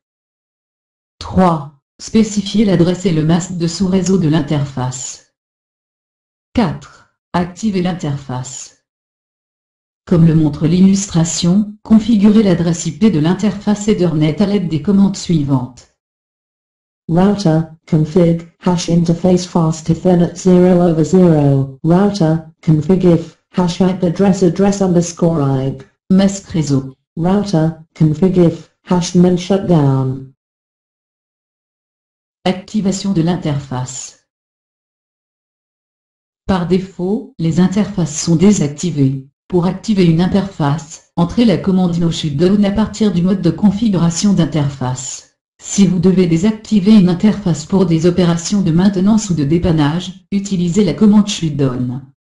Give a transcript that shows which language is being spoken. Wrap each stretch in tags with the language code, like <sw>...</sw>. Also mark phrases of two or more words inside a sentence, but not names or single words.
<fr>3. Spécifier l'adresse et le masque de sous-réseau de l'interface. 4. Activer l'interface. Comme le montre l'illustration, configurez l'adresse IP de l'interface Ethernet à l'aide des commandes suivantes.</fr> <en>Router, config, hash interface fast Ethernet 0/0. Router, config if, hash IP address underscore IP.</en> <fr>Masque réseau.</fr> <en>Router, config if, hash men shutdown.</en> <fr>Activation de l'interface. Par défaut, les interfaces sont désactivées. Pour activer une interface, entrez la commande</fr> <en>no shutdown</en> <fr>à partir du mode de configuration d'interface. Si vous devez désactiver une interface pour des opérations de maintenance ou de dépannage, utilisez la commande shutdown.</fr>